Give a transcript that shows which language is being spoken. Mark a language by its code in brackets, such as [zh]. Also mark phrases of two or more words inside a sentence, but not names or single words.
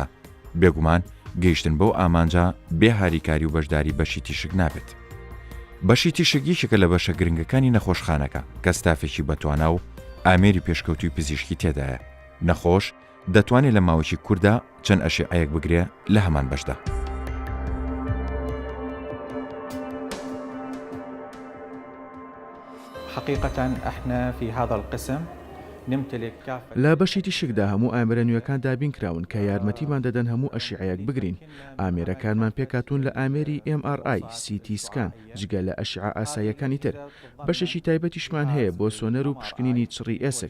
[ckb] بێگومان گەیشتن بەو ئامانجا بێ هاریکاری و بەشداری بەشی تیشک نابێت. بەشی تیشک یەکێکە لە بەشە گرنگەکانی نەخۆشخانەکە کە ستافێکی بەتوانا و ئامێری پێشکەوتوی پزیشکی تێدایە. نەخۆش دەتوانێت لە ماوەی کووردا چەند ئەشعەیەک بگرێ لە هەمان بەشدا. [ar] حقيقة احنا في هذا القسم [ckb] لە بەشی تیشکدا هەموو ئامێرە نوێەکان دابین کراون کە یارمەتیمان دەدەن هەموو ئەشعەیەک بگرین. ئامێرەکانمان پێکاتون لە ئامێری MRI، CT سکان جگە لە ئەشعە ئاساییەکانی تر. بەشێکی تایبەتیشمان هەیە بۆ سۆنەر و پشکنینی چڕی ئێسک.